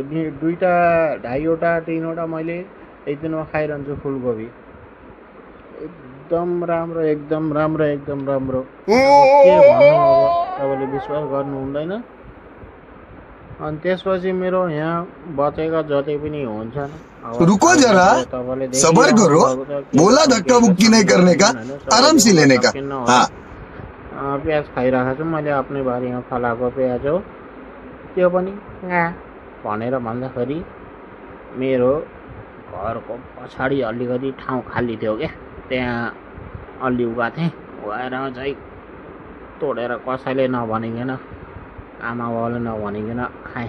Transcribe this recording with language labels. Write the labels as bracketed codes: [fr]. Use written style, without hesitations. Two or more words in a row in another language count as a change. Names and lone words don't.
[ne] 2टा 2.5वटा 3वटा मैले एक दिनमा खाइरहन्छु फुलकोपी। एकदम राम्रो एकदम राम्रो एकदम राम्रो। के भन्नु अब, तपाईँले विश्वास गर्नु हुँदैन। अनि त्यसपछि मेरो यहाँ बचेका जति पनि हुन्छन्, [hi] रुको जरा, सबर करो, बोला धक्का मुक्की नहीं करने का, आराम से लेने का। हाँ, [ne] प्याज खाइरहेको छु मैले आफ्नै बारीमा फलाएको प्याज हो त्यो पनि भनेर भन्दाखेरि मेरो घरको पछाडि अलिकति ठाउँ खाली थियो क्या, त्यहाँ अलि उगाएको थिएँ। उगाएर चाहिँ तोडेर कसैले नभनिकन, आमा बाउले नभनिकन खाएँ।